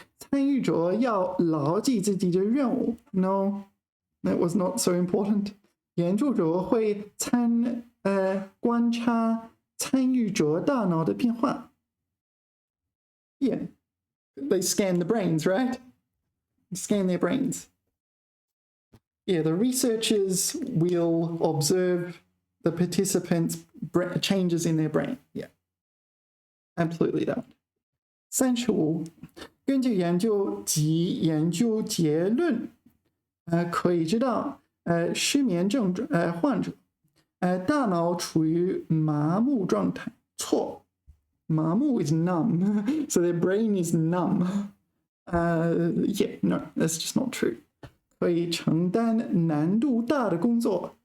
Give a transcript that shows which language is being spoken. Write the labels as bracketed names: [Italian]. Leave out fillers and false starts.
[Chinese] 参与者要牢记自己的任务。 [English] No, that was not so important. [Chinese] 研究者会观察参与者大脑的变化。 [English] Yeah, they scan the brains, right? Scan their brains. Yeah, the researchers will observe the participants' changes in their brain. Yeah, absolutely that. 35. [Chinese] 根据研究及研究结论，可以知道，失眠症患者，大脑处于麻木状态。错，麻木 [English] is numb, so their brain is numb. Yeah, no, that's just not true. [Chinese] 可以承担难度大的工作。